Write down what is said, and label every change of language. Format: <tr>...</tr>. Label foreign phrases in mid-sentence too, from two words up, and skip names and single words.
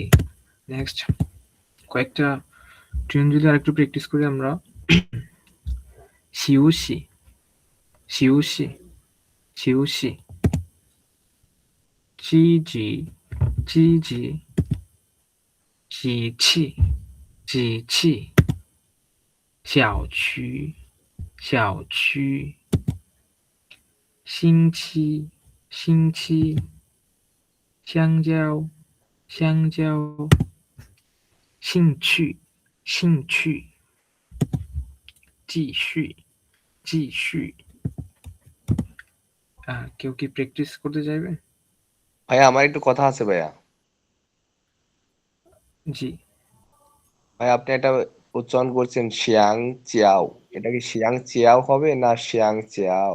<bn>নেক্সট কয়েকটা ট্রেন যদি আরেকটু প্র্যাকটিস করি আমরা।</bn> <zh>休息 休息 休息 积极 积极 机器 机器小区小区星期星期香蕉香蕉兴趣兴趣继续继续</zh> <bn>কেউ কি প্র্যাকটিস করতে চাইবে? ভাইয়া আমার একটু কথা আছে ভাইয়া। জি। ভাই আপনি এটা উচ্চারণ করছেন</bn> <zh>香蕉,</zh> <bn>এটা কি</bn> <zh>香蕉</zh> <bn>হবে না</bn> <zh>香蕉?</zh>